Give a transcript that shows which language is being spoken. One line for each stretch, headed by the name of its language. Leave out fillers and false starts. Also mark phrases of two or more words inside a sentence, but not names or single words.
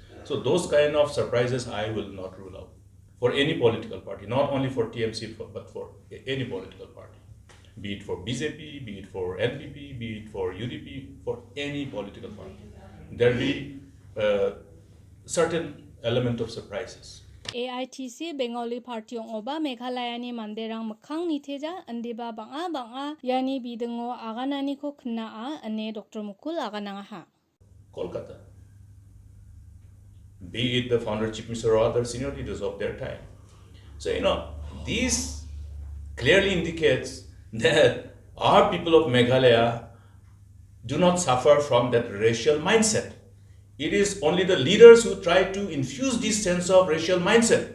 English: So those kind of surprises I will not rule out for any political party, not only for TMC, but for any political party. Be it for BJP, be it for NPP, be it for UDP, for any political party. There will be certain element of surprises.
Garo: AITC Bengali Party ong oba Meghalaya ni manderang mekhang niteja andiba banga yani bidengo aganani ko kna ane Dr. Mukul agananga. Kolkata.
English: Be it the founder, chief minister, or other senior leaders of their time. So, this clearly indicates that our people of Meghalaya do not suffer from that racial mindset. It is only the leaders who try to infuse this sense of racial mindset.